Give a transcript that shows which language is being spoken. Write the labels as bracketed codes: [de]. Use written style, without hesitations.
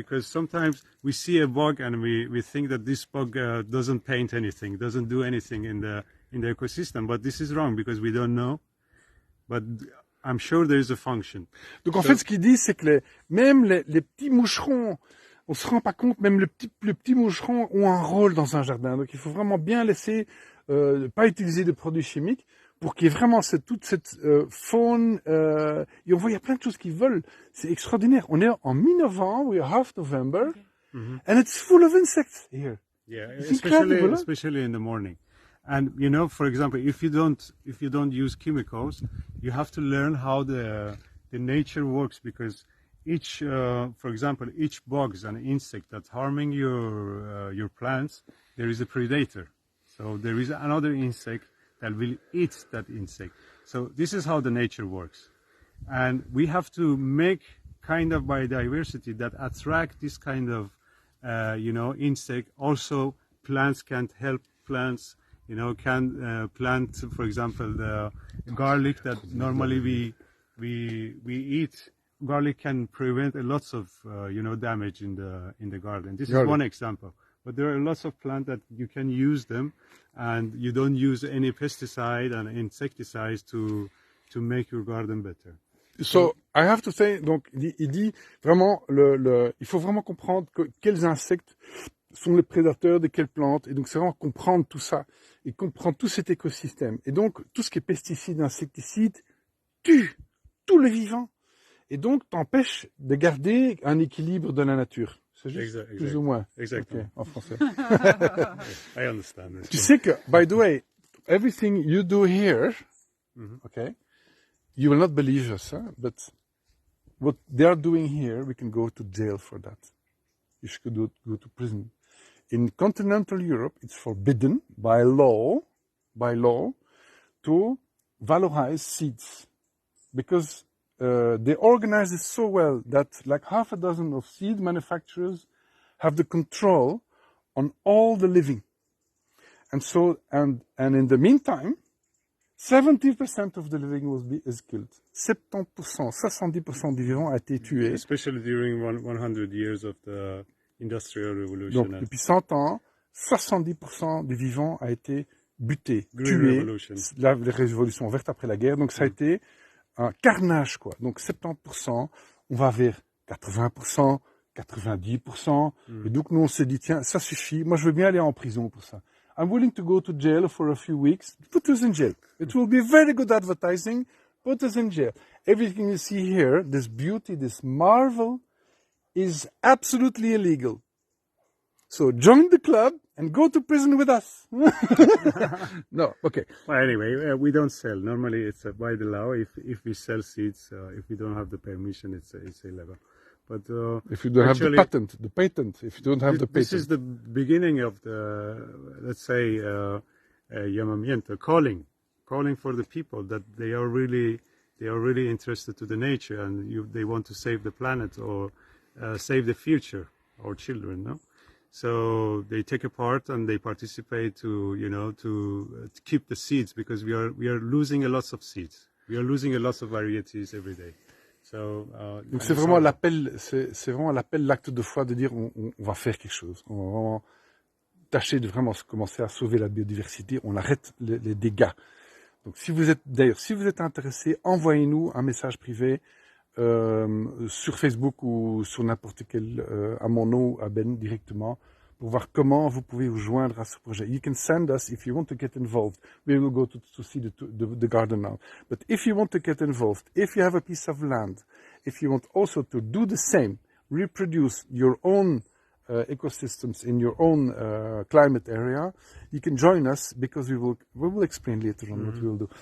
[en] Because sometimes we see a bug and we think that this bug doesn't paint anything, doesn't do anything in the ecosystem, but this is wrong because we don't know. But I'm sure there is a function. [fr] Donc en fait, ce qu'il dit, c'est que même les petits moucherons, on se rend pas compte, même le petit moucheron ont un rôle dans un jardin. Donc il faut vraiment bien laisser, pas utiliser de produits chimiques pour qu'il y ait vraiment toute cette faune. Et on voit, il y a plein de choses qui volent. C'est extraordinaire. On est en mi-novembre, [en] we are half November, and it's full of insects here. Yeah, It's incredible, huh? especially in the morning. And for example, if you don't use chemicals, you have to learn how the nature works, because each bugs and insect that's harming your plants, there is a predator. So there is another insect that will eat that insect. So this is how the nature works. And we have to make kind of biodiversity that attract this kind of, insect. Also, plants can help plants, can plant, for example, the garlic that normally we eat. Garlic can prevent lots of, damage in the garden. This is one example. But there are lots of plants that you can use them, and you don't use any pesticide and insecticides to make your garden better. So I have to say, [fr] donc il dit vraiment il faut vraiment comprendre quels insectes sont les prédateurs de quelles plantes. Et donc, c'est vraiment comprendre tout ça et comprendre tout cet écosystème. Et donc, tout ce qui est pesticides, insecticides, tue tout le vivant. Et donc, t'empêche de garder un équilibre de la nature. C'est juste plus ou moins. Exactement. Okay, en français. [en] I understand. [fr] Tu sais que, [en] by the way, everything you do here, okay, you will not believe us, huh? But what they are doing here, we can go to jail for that. You should go to prison. In continental Europe, it's forbidden by law, to valorize seeds. Because they organize it so well that like half a dozen of seed manufacturers have the control on all the living. And so, and in the meantime, 70% of the living is killed. [fr] 70%, 70% du vivant a été tué. [en] Especially during 100 years of the Industrial Revolution. [fr] Donc, depuis 100 ans, 70% du vivant a été buté, [en] Green [fr] tué. [en] Revolution. [fr] La révolution verte après la guerre. Donc, ça a été un carnage, quoi. Donc, 70%, on va vers 80%, 90%. Et donc, nous, on s'est dit, tiens, ça suffit. Moi, je veux bien aller en prison pour ça. [en] I'm willing to go to jail for a few weeks. Put us in jail. It will be very good advertising. Put us in jail. Everything you see here, this beauty, this marvel, is absolutely illegal. So join the club and go to prison with us. No, okay. Well, anyway, we don't sell. Normally, it's by the law. If we sell seeds, if we don't have the permission, it's illegal. But if you don't have the patent, if you don't have the patent. This is the beginning of the, let's say, llamamiento, calling for the people that they are really interested to the nature and they want to save the planet or save the future, our children, no? So they take a part and they participate to keep the seeds because we are losing a lot of seeds. We are losing a lot of varieties every day. [fr] Donc c'est vraiment l'appel, l'acte de foi de dire on va faire quelque chose. On va vraiment tâcher de vraiment commencer à sauver la biodiversité. On arrête les dégâts. Donc si vous êtes intéressé, envoyez-nous un message privé sur Facebook ou sur n'importe quel à mon nom, à Ben directement, pour voir comment vous pouvez vous joindre à ce projet. [en] You can send us if you want to get involved. We will go to see the garden now. But if you want to get involved, if you have a piece of land, if you want also to do the same, reproduce your own ecosystems in your own climate area, you can join us because we will explain later on what we will do.